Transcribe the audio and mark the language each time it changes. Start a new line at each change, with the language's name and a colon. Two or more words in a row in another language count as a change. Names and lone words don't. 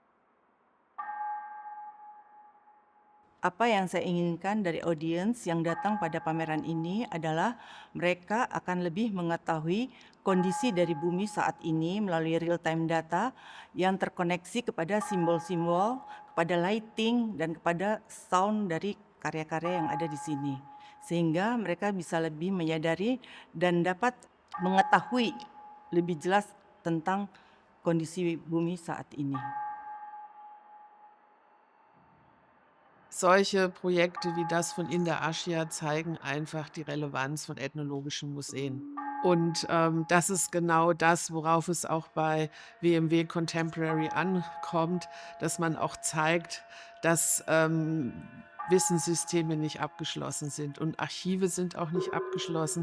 Indonesian: Apa yang saya inginkan dari audiens yang datang pada pameran ini adalah mereka akan lebih mengetahui kondisi dari bumi saat ini melalui
English: real time data
Indonesian: yang terkoneksi kepada simbol-simbol, kepada lighting, dan kepada sound dari karya-karya yang ada di sini. Sehingga mereka bisa lebih menyadari dan dapat mengetahui lebih jelas tentang kondisi bumi saat ini.
German: Solche Projekte wie das von Inda Aschia zeigen einfach die Relevanz von ethnologischen Museen. Und das ist genau das, worauf es auch bei WMW Contemporary ankommt, dass man auch zeigt, dass Wissenssysteme nicht abgeschlossen sind und Archive sind auch nicht abgeschlossen.